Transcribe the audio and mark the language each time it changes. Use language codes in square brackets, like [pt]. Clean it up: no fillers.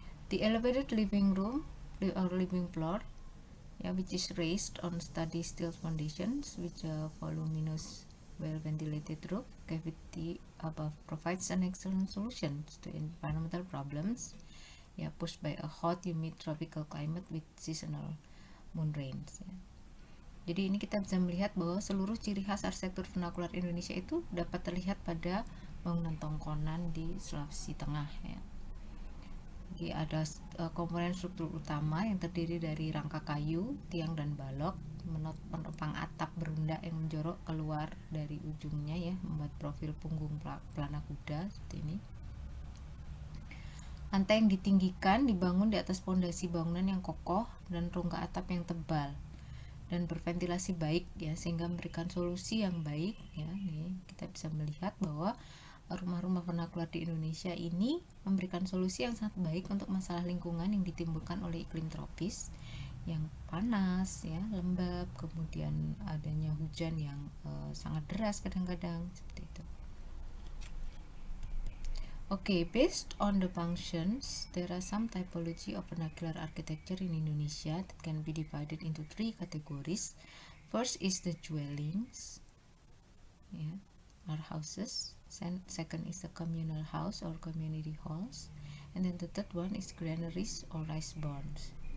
[en] The elevated living room or living floor, yeah, which is raised on steady steel foundations with a voluminous, well-ventilated roof cavity above, provides an excellent solution to environmental problems, yeah, pushed by a hot, humid tropical climate with seasonal moon rains. [id] Ya. Jadi ini kita bisa melihat bahwa seluruh ciri khas arsitektur vernakular Indonesia itu dapat terlihat pada bangunan tongkonan di Sulawesi Tengah. Ya. Jadi ada komponen struktur utama yang terdiri dari rangka kayu, tiang dan balok, menopang atap berundak yang menjorok keluar dari ujungnya ya, membuat profil punggung pelana kuda seperti ini. Lantai yang ditinggikan dibangun di atas pondasi bangunan yang kokoh dan rongga atap yang tebal dan berventilasi baik ya, sehingga memberikan solusi yang baik ya. Nih kita bisa melihat bahwa rumah-rumah vernakular di Indonesia ini memberikan solusi yang sangat baik untuk masalah lingkungan yang ditimbulkan oleh iklim tropis yang panas ya, lembab, kemudian adanya hujan yang sangat deras kadang-kadang seperti itu. [en] Okay, based on the functions, there are some typology of vernacular architecture in Indonesia that can be divided into 3 categories. First is the dwellings, yeah, or houses. Second is the communal house or community halls, and then the third one is granaries or rice barns.